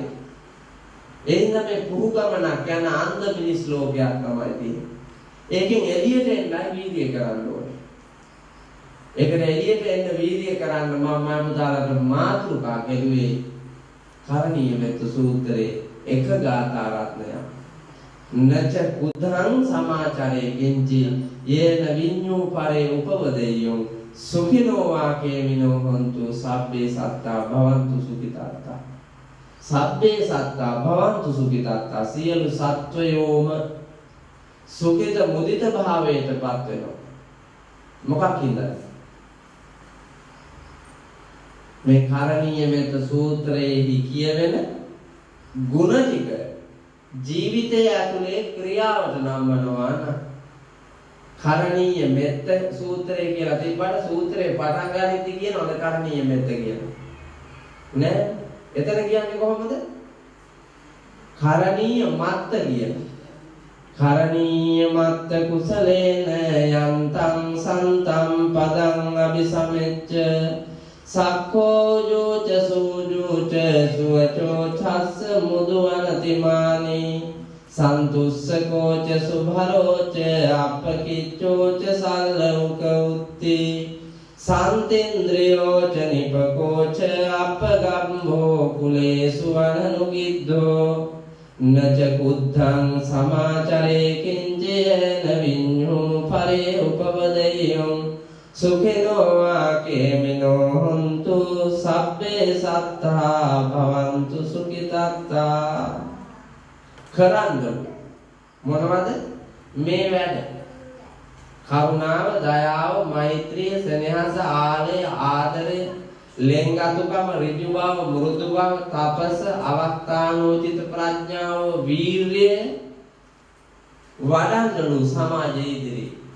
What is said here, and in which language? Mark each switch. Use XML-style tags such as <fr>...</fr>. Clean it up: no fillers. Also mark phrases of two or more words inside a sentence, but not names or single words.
<si>එයින් මේ පුහුගමනක් යන අන්ධ මිනිස් ලෝකයක් තමයි තියෙන්නේ. ඒකෙන් එළියට එන්නයි වීර්යය කරන්න ඕනේ. ඒකට එළියට එන්න වීර්යය කරන්න මම පුතාලට මාතෘකා කෙරුවේ කරණීය මෙත්ත සූත්‍රයේ එක ගාථා රත්නයක්.</si> <pi>නච බුද්ධං සමාචරේ කිංචි යේන විඤ්ඤෝ පරේ උපවදෙය්‍යං සුඛිනෝ වාකේමිනෝ හොන්තු සබ්බේ සත්තා භවන්තු සුඛිතාත්තා. සබ්බේ සත්තා භවන්තු සුඛිතාත්තා.</pi> <si>සියලු සත්වයෝම සුඛිත මුදිත භාවයටපත් වෙනවා. මොකක්ද? මේ කරණීය මෙත්ත සූත්‍රයේදී කියවෙන ගුණ ටික ජීවිතය ඇතුලේ ක්‍රියාවට නම්වනවා නම් කරණීය මෙත්ත සූත්‍රය කියලා තිබ්බට සූත්‍රේ පටන් ගන්නෙදි කියනවද කරණීය මෙත්ත කියලා? නෑ. එතන කියන්නේ කොහොමද?</si> <pi>කරණීය මත්ත</pi> <si>කියන.</si> <pi>කරණීය මත්ත කුසලේන යන්තං සන්තං පදං අபிසමෙච්ච සක්ඛෝ යෝච සූජෝච සුවචෝ ඡස්ස මුදුවනතිමානි සන්තුස්සකෝච සුභරෝච අපකිච්චෝච සල්ලෝක උත්ති සන්තේන්ද්‍රයෝච නිපකෝච අපගම්භෝ කුලේසු අනනුගිද්ධෝ නච කුද්ධං සමාචරේ කිංජේන විඤ්ඤෝ පරේ උපවදෙයං සුඛිනෝ වාකේමිනෝ හොන්තු සබ්බේ සත්තා භවන්තු සුඛිතත්තා.</pi> <si>කරන්න මොනවද මේ වැඩ? කරුණාව, දයාව, මෛත්‍රිය, සෙනෙහස, ආලය, ආදරය, ලෙන්ගතුකම, ඍජු බව, මෘදු බව, තපස, අවස්ථානෝචිත ප්‍රඥාව, වීර්යය වඩන්නලු සමාජයේ ඉදිරියේ.</si>